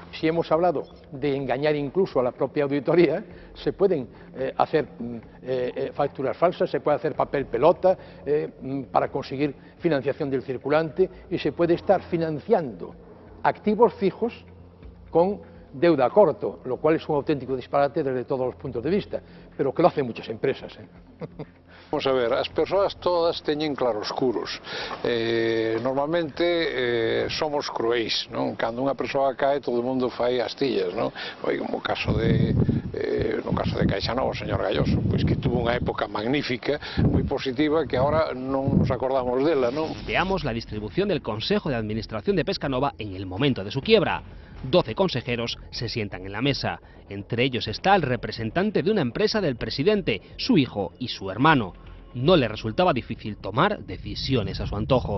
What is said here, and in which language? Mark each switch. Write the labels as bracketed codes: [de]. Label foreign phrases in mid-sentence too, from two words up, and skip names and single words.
[es] Si hemos hablado de engañar incluso a la propia auditoría, se pueden hacer facturas falsas, se puede hacer papel pelota para conseguir financiación del circulante y se puede estar financiando activos fijos con deuda a corto, lo cual es un auténtico disparate desde todos los puntos de vista, pero que lo hacen muchas empresas. [gl] Vamos a ver, as persoas todas teñen claroscuros. Normalmente somos cruéis, non? Cando unha persoa cae, todo o mundo fai astillas, non? Como o caso de Caixanova, o señor Galloso, pois que tuvo unha época magnífica, moi positiva, que agora non nos acordamos dela, non? [es] Veamos la distribución del Consejo de Administración de Pescanova en el momento de su quiebra. 12 consejeros se sientan en la mesa. Entre ellos está el representante de una empresa del presidente, su hijo y su hermano. No le resultaba difícil tomar decisiones a su antojo.